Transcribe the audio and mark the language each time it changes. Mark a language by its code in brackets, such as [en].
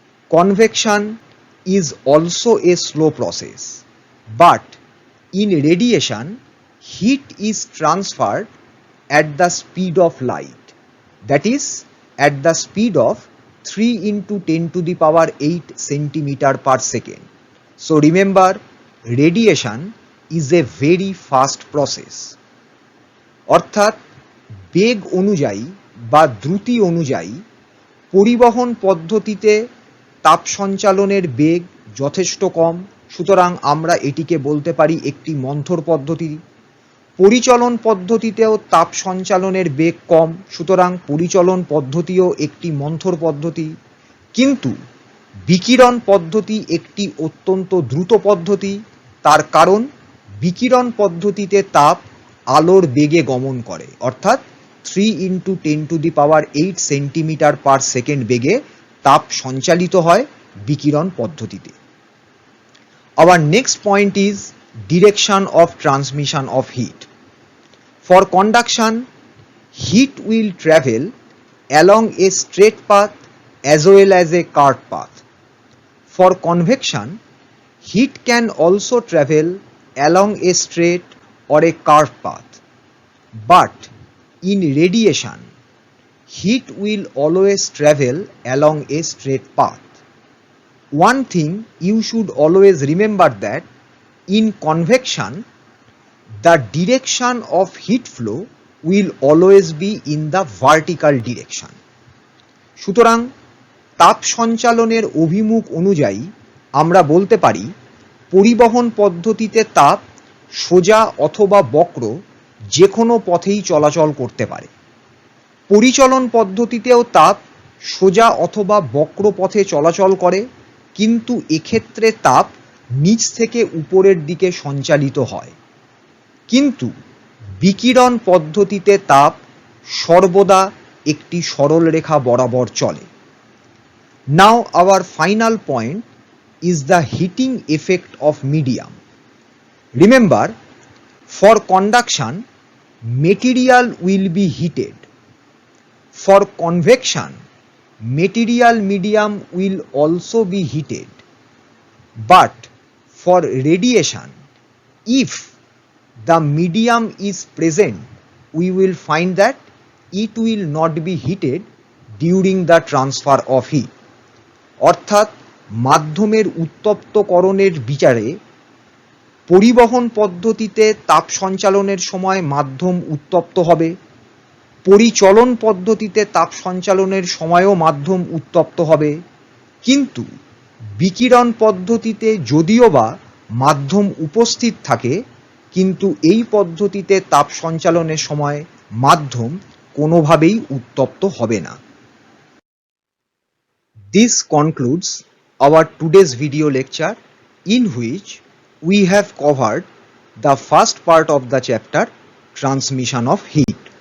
[en] Convection is also a slow process, but in radiation heat is transferred at the speed of light, that is at the speed of 3 into 10 to the power 8 centimeter per second. So remember, radiation is a very fast process. [bn] অর্থাৎ বেগ অনুযায়ী বা দ্রুতি অনুযায়ী পরিবহন পদ্ধতিতে তাপ সঞ্চালনের বেগ যথেষ্ট কম, সুতরাং আমরা এটিকে বলতে পারি একটি মন্থর পদ্ধতি। পরিচলন পদ্ধতিতেও তাপ সঞ্চালনের বেগ কম, সুতরাং পরিচলন পদ্ধতিও একটি মন্থর পদ্ধতি। কিন্তু বিকিরণ পদ্ধতি একটি অত্যন্ত দ্রুত পদ্ধতি, তার কারণ বিকিরণ পদ্ধতিতে তাপ আলোর বেগে গমন করে, অর্থাৎ [en] 3 into 10 to the power 8 [bn] centimetre per second বেগে তাপ সঞ্চালিত হয় বিকিরণ পদ্ধতিতে। [en] Our next point is direction of transmission of heat. For conduction, heat will travel along a straight path as well as a curved path. For convection, heat can also travel along a straight or a curved path. But in radiation, heat will always travel along a straight path. One thing you should always remember that in convection, the direction of heat flow will always be in the vertical direction. [bn] সুতরাং তাপ সঞ্চালনের অভিমুখ অনুযায়ী আমরা বলতে পারি পরিবহন পদ্ধতিতে তাপ সোজা অথবা বক্র যে কোনো পথেই চলাচল করতে পারে। পরিচলন পদ্ধতিতেও তাপ সোজা অথবা বক্র পথে চলাচল করে, কিন্তু এক্ষেত্রে তাপ নিচ থেকে উপরের দিকে সঞ্চালিত হয়। কিন্তু বিকিরণ পদ্ধতিতে তাপ সর্বদা একটি সরল রেখা বরাবর চলে। [en] Now our final point is the heating effect of medium. Remember, for conduction, material will be heated. For convection, material medium will also be heated. But for radiation, if the medium is present, we will find that it will not be heated during the transfer of heat. অর্থাৎ [bn] মাধ্যমের উত্তপ্তকরণের বিচারে পরিবহন পদ্ধতিতে তাপ সঞ্চালনের সময় মাধ্যম উত্তপ্ত হবে, পরিচলন পদ্ধতিতে তাপ সঞ্চালনের সময়ও মাধ্যম উত্তপ্ত হবে, কিন্তু বিকিরণ পদ্ধতিতে যদিও বা মাধ্যম উপস্থিত থাকে কিন্তু এই পদ্ধতিতে তাপ সঞ্চালনের সময় মাধ্যম কোনোভাবেই উত্তপ্ত হবে না। [en] This concludes our today's video lecture, in which we have covered the first part of the chapter, transmission of heat.